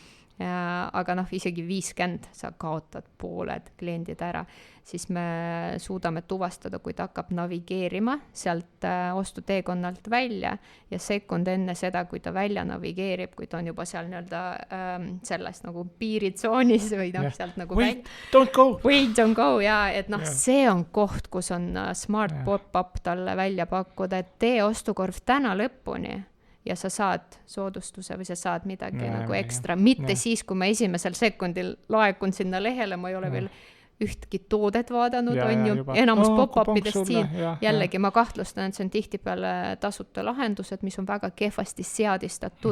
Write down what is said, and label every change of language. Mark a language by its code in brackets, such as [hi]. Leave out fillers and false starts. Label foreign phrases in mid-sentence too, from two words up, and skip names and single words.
[et] Aga isegi 50 sa kaotad pooled kliendid ära, siis me suudame tuvastada, kui ta hakkab navigeerima sealt ostuteekonnalt välja ja sekund enne seda, kui ta välja navigeerib, kui ta on juba seal selles nagu piiritsoonis või sealt nagu [en] wait, don't go [et] ja et see on koht, kus on smart pop-up talle välja pakkuda, et tee ostukorv täna lõpuni ja sa saad soodustuse või sa saad midagi nagu ekstra, mitte siis, kui ma esimesel sekundil laekun sinna lehele, ma ei ole veel ühtki toodet vaadanud, on ju, enamus pop-upidest siin, jällegi ma kahtlustan, et see on tihtipeale tasuta lahendused, mis on väga kehvasti seadistatud.